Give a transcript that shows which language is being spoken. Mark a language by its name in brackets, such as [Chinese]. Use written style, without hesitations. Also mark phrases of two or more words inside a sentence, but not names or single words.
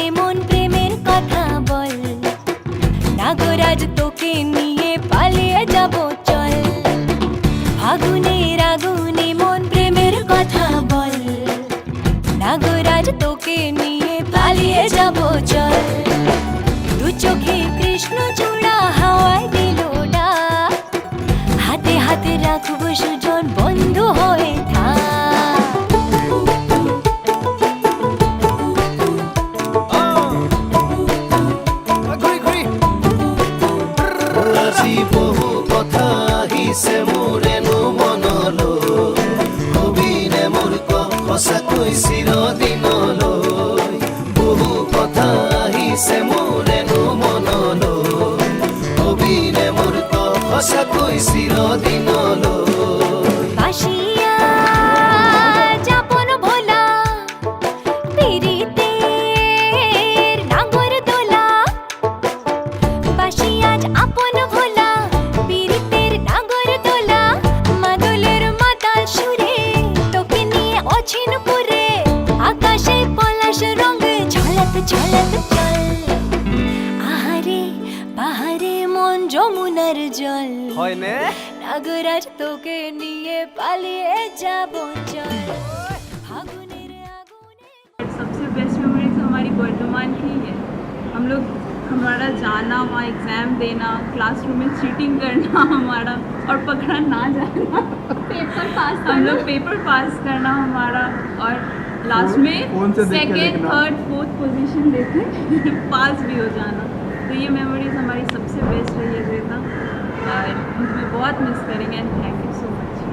[Bangla] মন প্রেমের কথা বল নাগরাজ তোকে নিয়ে পালিয়ে যাব চল আগুনের আগুনে মন প্রেমের কথা বল নাগরাজ তোকে নিয়ে পালিয়ে যাব চল দু চোখে কৃষ্ণ চূড়া হাওয়ায় দিল ডাক হাতে হাতে রাখবো সুজন বন্ধু হয়ে থাক ঘুরি ঘুরি [Assamese] আজি বহু কথা আহিছে মোৰেনো মনলৈ কবিৰে মোৰ সঁচাকৈ চিৰদিনলৈ বহু কথা আহিছে মোৰেনো মনলৈ কবিৰে মোৰ সঁচাকৈ চিৰদিনলৈ [Bangla] বাসিয়া যাপন ভোলা পিরিতের নাগর দোলা বাসিয়া আপন ভোলা পিরিতের নাগর দোলা মাদলের মাতাল সুরে তোকে নিয়ে অছিন পুরে আকাশে পলাশ রঙ ঝলক ঝলক চল আহারে বাহারে মন যমুনার জল [Assamese] হয়নে [Bangla] নাগরাজ তোকে নিয়ে পালিয়ে যাব চল ফাগুনের আগুনে [Hindi] सबसे [English] best memories [Hindi] हमारी वर्तमान की है हमारा जाना वहाँ एग्ज़ाम देना क्लासरूम में चीटिंग करना हमारा और पकड़ा ना जाना [English] paper pass [Hindi] हम लोग [English] paper pass [Hindi] करना हमारा और लास्ट में फोन से देख के सेकेंड लिखना। [English] third fourth position [Hindi] लेके पास भी हो जाना तो ये मेमोरीज हमारी सबसे बेस्ट रही है श्वेता और उसमें बहुत मिस करेंगे [English] and thank you so much